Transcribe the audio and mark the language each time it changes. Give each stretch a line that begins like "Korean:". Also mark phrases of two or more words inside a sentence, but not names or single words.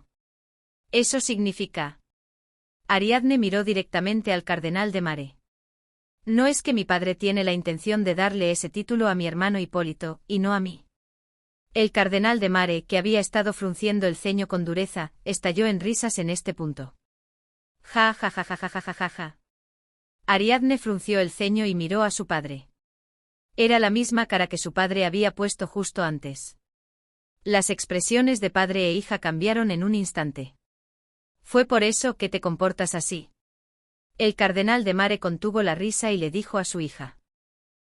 Spanish: Eso significa... Ariadne miró directamente al cardenal de Mare. No es que mi padre tiene la intención de darle ese título a mi hermano Hipólito, y no a mí. El cardenal de Mare, que había estado frunciendo el ceño con dureza, estalló en risas en este punto. Ja ja ja ja ja ja ja ja ja. Ariadne frunció el ceño y miró a su padre. Era la misma cara que su padre había puesto justo antes. Las expresiones de padre e hija cambiaron en un instante. ¿Fue por eso que te comportas así? El cardenal de Mare contuvo la risa y le dijo a su hija.